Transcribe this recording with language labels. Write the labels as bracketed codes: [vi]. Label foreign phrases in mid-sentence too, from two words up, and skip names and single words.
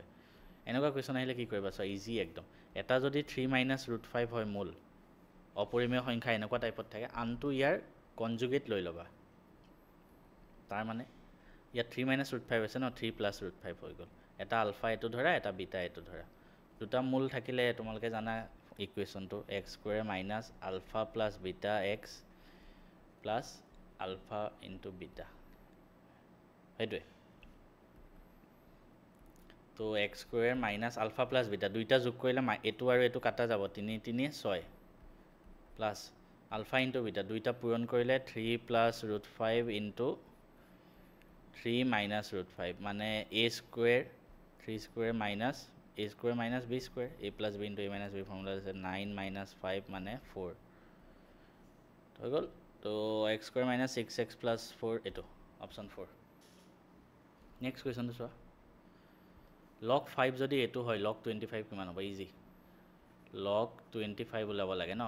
[as] এনেকুৱা কুৱেশ্যন আহিলে কি কৰিবা চোৱা, ইজি একদম। এটা যদি 3 - √5 হয় মূল, অপৰিমেয় সংখ্যা এনেকুৱা টাইপত থাকে, আনটো ইয়াৰ কনজুগেট লৈ ল'বা। তাৰ মানে ইয়াত 3 - √5 আছে ন, 3 + √5 হৈ গ'ল। এটা আলফা এইটো ধৰা, এটা বিটা এইটো ধৰা। দুটা মূল থাকিলে তোমালোকে জানা ইকুৱেশ্যনটো, x² - α + β x + α × β, সেইটোৱে। তো x² - α + β দুইটা যোগ কৰিলে এইটো আৰু এইটো কাটা যাব, 3 3 6, প্লাছ α × β দুইটা পূৰণ কৰিলে 3 + √5 × 3 - √5, মানে a² 3² - a² - b² a + b × a - b ফৰ্মুলা আছে, 9 - 5 মানে 4 হৈ গ'ল। তো x² - 6x + 4, এইটো অপশ্যন 4। নেক্সট কুৱেশ্যনটো চোৱা। log 5 যদি এইটো হয়, log 25 কিমান হ'ব? ইজি, log 25 ওলাব লাগে ন।